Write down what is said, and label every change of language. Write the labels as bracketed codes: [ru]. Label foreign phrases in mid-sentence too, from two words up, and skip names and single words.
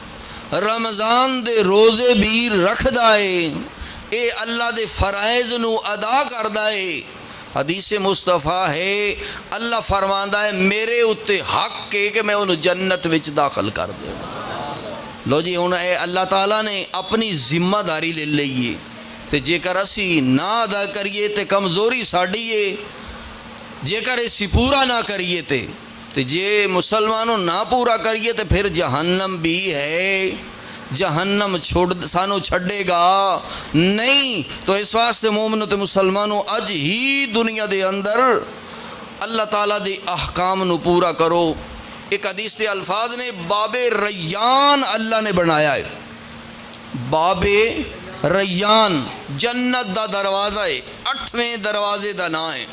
[pa] رمضان دے روزے بھی رکھ دائے، اے اللہ دے فرائض نو ادا کر دائے، حدیث مصطفیٰ ہے اللہ فرماندا ہے میرے اتے حق ہے کہ میں انہوں جنت وچ داخل کر دوں۔ لو جی ہوں اے اللہ تعالیٰ نے اپنی ذمہ داری لے لئیے، تے جے کر اسی نہ ادا کریے تے کمزوری ساڑی ہے، جے کر اسی پورا نہ کریے تے جے مسلمانوں نہ پورا کریے تے پھر جہنم بھی ہے، جہنم سانو چھڑے گا نہیں۔ تو اس واسطے مومنوں تے مسلمانوں اج ہی دنیا دے اندر اللہ تعالیٰ دے احکام نو پورا کرو۔ ایک حدیث دے الفاظ نے باب ریان اللہ نے بنایا ہے، باب ریان جنت دا دروازہ ہے، 8ویں دروازے دا نام ہے۔